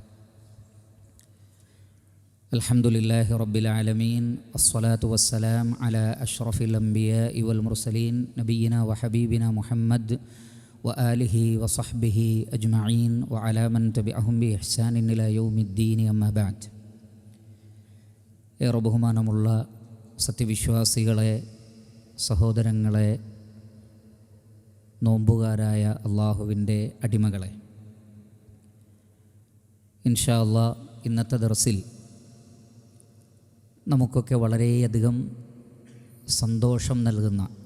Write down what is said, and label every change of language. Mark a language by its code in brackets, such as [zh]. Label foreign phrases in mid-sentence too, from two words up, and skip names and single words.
[ar] الحمد لله رب العالمين، الصلاة والسلام على أشرف الأنبياء والمرسلين نبينا وحبيبنا محمد وآله وصحبه أجمعين وعلى من تبعهم بإحسان إلى يوم الدين. أما بعد. [ml] ഏറെ ബഹുമാനമുള്ള സത്യവിശ്വാസികളെ, സഹോദരങ്ങളെ, നോമ്പുകാരായ അള്ളാഹുവിൻ്റെ അടിമകളെ, [ar] إن شاء الله [ml] ഇന്നത്തെ ദർസിൽ നമുക്കൊക്കെ വളരെയധികം സന്തോഷം നൽകുന്ന,